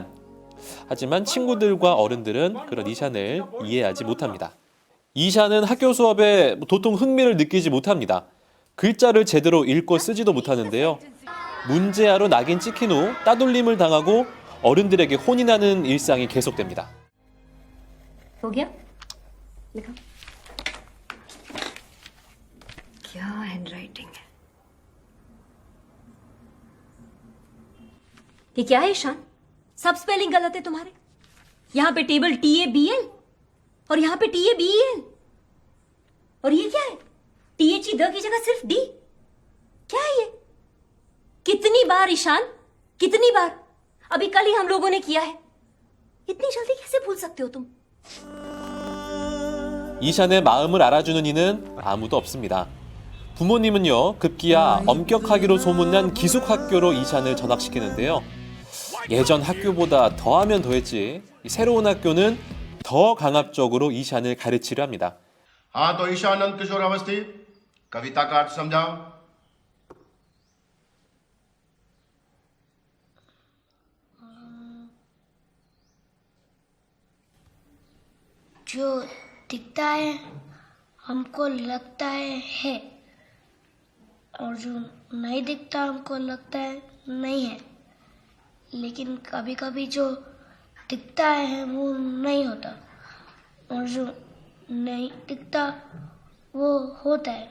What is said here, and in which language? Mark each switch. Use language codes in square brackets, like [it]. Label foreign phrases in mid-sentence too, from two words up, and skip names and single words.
[ko] 하지만 친구들과 어른들은 그런 이샨을 이해하지 못합니다. 이샨은 학교 수업에 도통 흥미를 느끼지 못합니다. 글자를 제대로 읽고 쓰지도 못하는데요. 문제아로 낙인 찍힌 후 따돌림을 당하고 어른들에게 혼이 나는 일상이 계속됩니다. [hi] हो गया? लिखो। क्या हैंडराइटिंग है? ये क्या है ईशान? सब स्पेलिंग गलत है तुम्हारे। यहाँ पे टेबल TABL और यहाँ पे TABEL और ये क्या है? THE द की जगह सिर्फ D। क्या है ये? कितनी बार ईशान? कितनी बार? अभी कल ही हम लोगों ने किया है। इतनी जल्दी कैसे भूल सकते हो तुम? [ko] 이샨의 마음을 알아주는 이는 아무도 없습니다. 부모님은요, 급기야 엄격하기로 소문난 기숙학교로 이샨을 전학시키는데요. 예전 학교보다 더하면 더했지 이 새로운 학교는 더 강압적으로 이샨을 가르치려 합니다. [hi] हाँ तो ईशानंद किशोर अवस्थी कविता का अर्थ समझाओ। जो दिखता है हमको लगता है और जो नहीं दिखता हमको लगता है नहीं है, लेकिन कभी कभी जो दिखता है वो नहीं होता और जो नहीं दिखता वो होता है।